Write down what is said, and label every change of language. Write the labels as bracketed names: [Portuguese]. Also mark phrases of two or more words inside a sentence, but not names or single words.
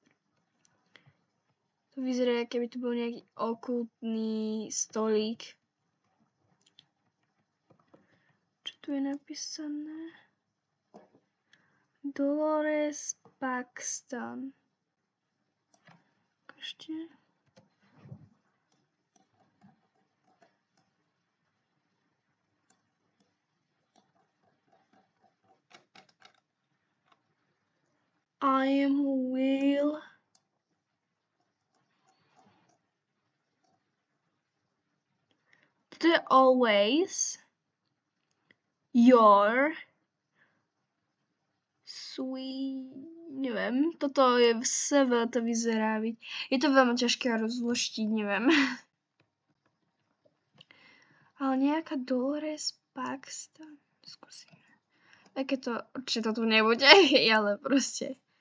[Slovak] To vyzerá, keby tu bol nejaký okultný stolík. Čo tu je napísané? Dolores Paxton. Ešte? [English] I am Will. [Slovak] To je [English] always your sweet. [Slovak] Neviem, toto je v CV, to vyzerá byť. Je to veľmi ťažké rozloštiť, neviem. Ale nejaká Dolores Paxton. Skúsime. Také to, určite to tu nebude, ale proste.